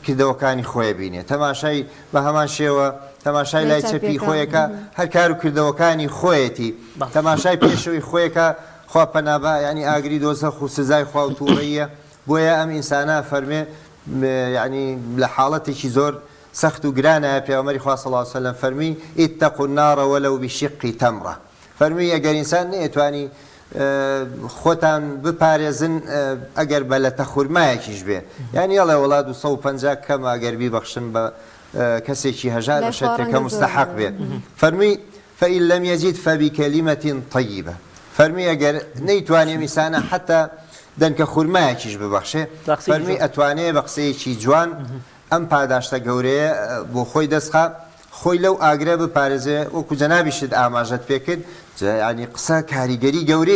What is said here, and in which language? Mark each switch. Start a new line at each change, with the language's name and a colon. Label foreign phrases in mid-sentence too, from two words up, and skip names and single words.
Central Kurdish: کردەوەکانی خۆی بینێ تەماشای بە هەمان شێوە تەماشای لای چەپی خۆیەکە هەر کار و کردەوەکانی خۆیەتی تەماشای پێشەوەی خۆیەکە خوا پەنابە ینی ئاگری دۆزەخ و سزای خوا و تووڕەیە بۆیە ئەم ئینسانە فەرمێ ینی لە حاڵەتێکی زۆر سەخت و گرانە پێغەمبەری خوا
Arabic: صلی الله علیه و سلم
Central Kurdish: فەرمی
Arabic: اتقوا النار ولو بشق تمرة
Central Kurdish: فەرمی ئەگەر ئینسان نەیەتوانی خۆتان بپارێزن ئەگەر بە لە تەخورمایەکیش بێ یعنی ئەڵێ وڵات 250 کەم ئەگەر بیبەخشن بە کەسێکی هەژار بە شەتێکە مستحق بێ فەرمی
Arabic: فإن لم يجد فبكلمة طيبة
Central Kurdish: فەرمی ئەگەر نەیتوانێ ئینسانە حتا دەنکە خورمایەکیش ببەخشێ فەرمی ئەتوانێ بە قسەیەکی جوان ئەم پاداشتە گەورەیە بۆ خۆی دەستخا خۆی لەو ئاگرە بپارێزێ وەکو جەنابیشت ئاماژەت پێکرد ینی قسە کاریگەری گەورەی